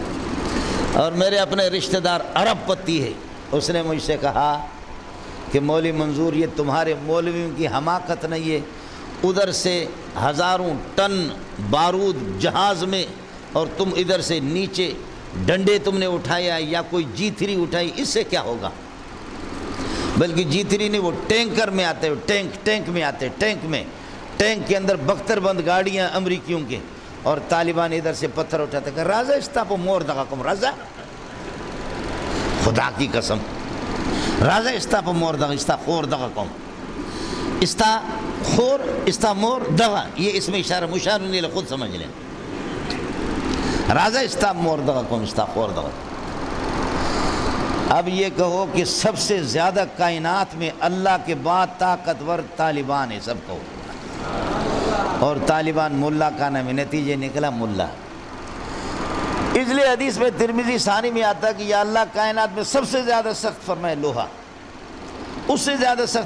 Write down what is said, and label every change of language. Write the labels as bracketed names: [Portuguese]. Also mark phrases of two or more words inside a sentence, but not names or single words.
[Urdu] اور میرے اپنے رشتہ دار عرب پتی ہے، اس نے مجھ سے کہا کہ مولوی منظور یہ تمہارے مولویوں کی حماقت نہیں ہے، ادھر سے ہزاروں ٹن بارود جہاز میں اور تم ادھر سے نیچے ڈنڈے تم نے اٹھایا یا کوئی G3 اٹھائی، اس سے کیا ہوگا؟ بلکہ G3 نہیں، وہ ٹینکر میں آتے، ٹینک میں آتے، ٹینک کے اندر بختر بند گاڑیاں امریکیوں کے، اور طالبان ادھر سے پتھر اٹھاتے کہ [Pashto] رازہ استاپو مور دغاکم، [Urdu] رازہ خدا کی قسم، [Pashto] رازہ استاپو مور دغا، استا خور دغاکم، استا خور استا مور دغا، [Urdu] یہ اس میں اشارہ مشار نہیں، خود سمجھ لیں، [Pashto] رازہ استا مور دغاکم استا خور دغا۔ [Urdu] اب یہ کہو کہ سب سے زیادہ کائنات میں اللہ کے بعد طاقتور طالبان ہے، سب کو، اور طالبان ملا کا نام، نتیجے نکلا ملا۔ اس لیے حدیث میں ترمذی ثانی میں آتا کہ یا اللہ کائنات میں سب سے زیادہ سخت فرمائے لوہا، اس سے زیادہ سخت